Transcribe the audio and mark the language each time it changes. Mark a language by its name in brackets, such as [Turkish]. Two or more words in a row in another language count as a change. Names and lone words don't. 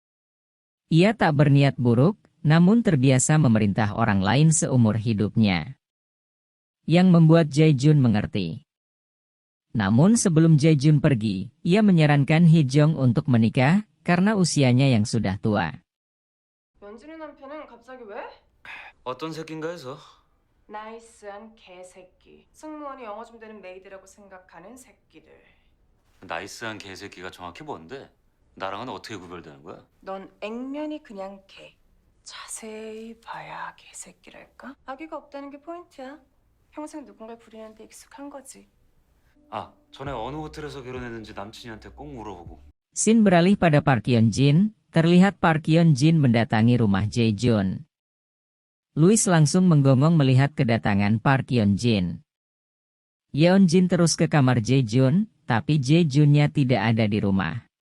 [Indonesian] Ia tak berniat buruk, namun terbiasa memerintah orang lain seumur hidupnya. Yang membuat Jae-jun mengerti. Namun sebelum Jae-jun pergi, ia menyarankan Hee Jong untuk menikah, karena usianya yang sudah tua. [Korean] 연진이 남편은 갑자기 왜? 어떤 새끼인가 해서. 나이스한 개새끼. 승무원이 영어 좀 되는 메이드라고 생각하는 새끼들. 나이스한 개새끼가 정확히 뭔데? 나랑은 어떻게 구별되는 거야? 넌 액면이 그냥 개. 자세히 봐야 개새끼랄까? 아기가 없다는 게 포인트야. 평생 누군가를 부리는데 익숙한 거지. 아, 전에 어느 호텔에서 결혼했는지 남친이한테 꼭 물어보고. [Indonesian] Scene beralih pada Park Yeon-jin, terlihat Park Yeon-jin mendatangi rumah Jae-jun. Louis langsung menggonggong melihat kedatangan Park Yeon-jin. Yeon-jin terus ke kamar Jae-jun, tapi Jae-junnya tidak ada di rumah.